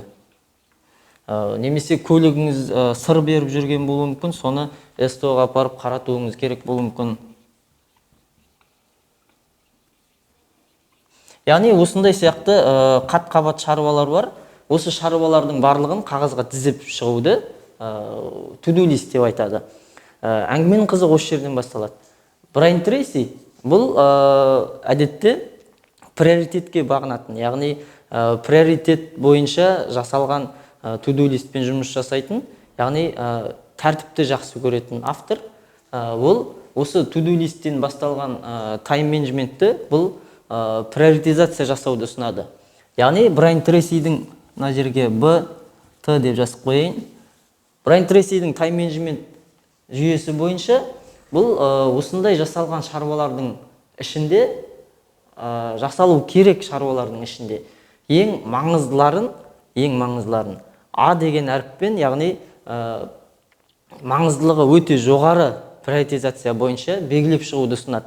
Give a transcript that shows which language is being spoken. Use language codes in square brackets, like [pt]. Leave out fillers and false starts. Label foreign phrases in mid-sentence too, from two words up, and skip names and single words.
[kk] Немесе көлігіңіз сыр беріп жүрген болуы мүмкін, соны СТО-ға апарып қаратуыңыз керек болуы мүмкін. Яғни осындай сияқты қат-қабат шаруалар бар. Осы шаруалардың барлығын қағазға тізіп шығуды to-do лист деп айтады. Әңгіменің қызығы осы жерден басталады. Брайан Трейси бұл әдетте приоритетке бағынатын, яғни приоритет бойынша жасалған to-do листпен жұмыс жасайтын, яғни тәртіпті жақсы көретін автор. Ол осы to-do листтен басталған [en] Time Management'ті [kk] бұл приоритизация жасауды ұсынады. Яғни Брайан Трейсидің, мына жерге Т деп жазып қойайын. Брайан Трейсидің [en] Time Management [kk] жүйесі бойынша бұл осындай жасалған шаруалардың ішінде, жасалу керек шаруалардың ішінде ең маңыздыларын А деген әріппен, яғни маңыздылығы өте жоғары приоритизация бойынша белгілеп шығуды ұсынады.